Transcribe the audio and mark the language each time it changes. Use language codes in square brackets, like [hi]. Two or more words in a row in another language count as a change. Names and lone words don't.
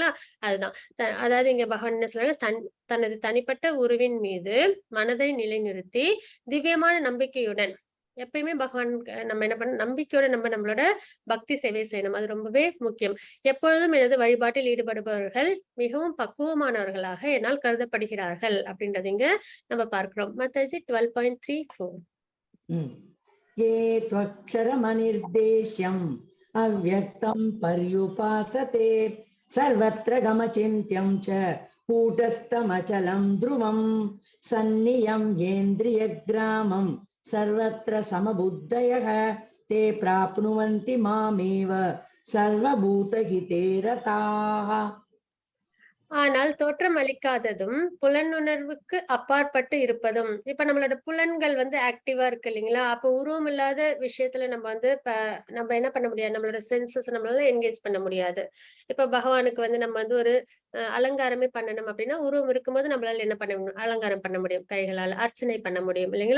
[ta] அதுதான் அதாவது இங்க பகவான் என்ன சொல்றாங்க, தனது தனிப்பட்ட உருவின் மீது மனதை நிலைநிறுத்தி திவ்யமான நம்பிக்கையுடன் எப்பயுமே பகவான் நம்ம என்ன பண்ண நம்பிக்கையோட நம்ம நம்மளோட பக்தி சேவை செய்யணும். அது ரொம்பவே முக்கியம். எப்பொழுதும் எனது வழிபாட்டில் ஈடுபடுபவர்கள் மிகவும் பக்குவமானவர்களாக என்னால் கருதப்படுகிறார்கள் அப்படின்றது இங்க நம்ம பார்க்கிறோம். மத்தஜி 12.34. [sa] ये त्वक्षरमनिर्देश्यम् अव्यक्तं पर्युपासते सर्वत्र गमचिन्त्यं च कूटस्थमचलं ध्रुवं सन्नियम्येन्द्रियग्रामं सर्वत्र समबुद्धयः ते प्राप्नुवन्ति मामेव सर्वभूतहिते रताः. [ta] ஆனால் தோற்றம் அளிக்காததும் புலனுணர்வுக்கு அப்பாற்பட்டு இருப்பதும். இப்ப நம்மளோட புலன்கள் வந்து ஆக்டிவா இருக்கு இல்லைங்களா? அப்ப உருவம் இல்லாத விஷயத்துல நம்ம வந்து நம்ம என்ன பண்ண முடியாது, நம்மளோட சென்சஸ் நம்மளால என்கேஜ் பண்ண முடியாது. இப்ப பகவானுக்கு வந்து நம்ம வந்து ஒரு அலங்காரமே பண்ணணும் அப்படின்னா உருவம் இருக்கும்போது நம்மளால என்ன பண்ண முடியும், அலங்காரம் பண்ண முடியும், கைகளால் அர்ச்சனை பண்ண முடியும் இல்லைங்களா?